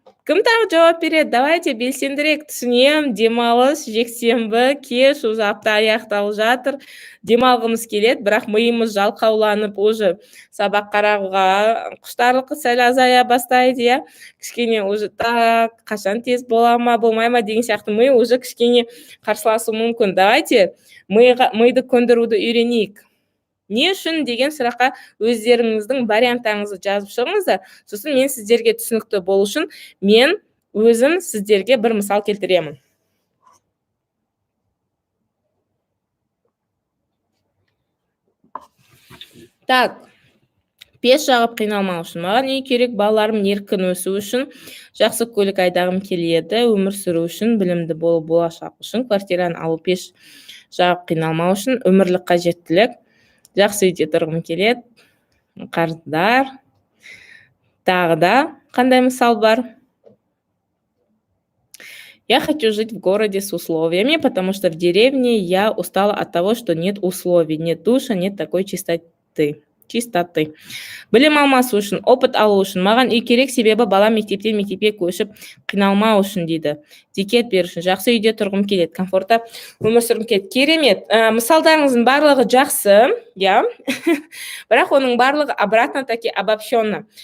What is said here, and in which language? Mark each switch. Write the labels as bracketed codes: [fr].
[kk] Кім тағы жауап береді? Давайте белсендірек. Түсінем, демалыс, жексенбі, кеш, уже апта аяқталып жатыр. Демалғымыз келеді, бірақ миымыз жалқауланып, уже сабақ қарауға құштарлық сәл азая бастайды, иә. Кішкене уже так, қашан тез бола ма, болмай ма деген сияқты ми уже кішкене қарсыласу мүмкін. Давайте миды көндіруді үйренейік. Не үшін деген сұраққа өздеріңіздің варианттарыңызды жазып шығыңыздар. Сосын мен сіздерге түсінікті болу үшін мен өзім сіздерге бір мысал келтіремін. Так, пеш жағып қиналмау үшін маған не керек? Балаларым еркін өсу үшін, жақсы көлік айдағым келеді, өмір сүру үшін, білімді болу, болашақ үшін, квартираны алу, пеш жағып қиналмау үшін, өмірлік қажеттілік, жақсы үйде тұрғым келеді, қарыздар. Тағы да қандай мысал бар? [ru] Я хочу жить в городе с условиями, потому что в деревне я устала от того, что нет условий, нет душа, нет такой чистоты. [kk] Білім алмасу үшін, опыт алу үшін, маған үй керек, себебі бала мектептен мектепке көшіп қиналмау үшін дейді. Дикет беру үшін, жақсы үйде тұрғым келеді, комфортта өмір сүргім келеді. Керемет. Мысалдарыңыздың барлығы жақсы, иә. Бірақ оның барлығы [ru] обратно таки обобщенно.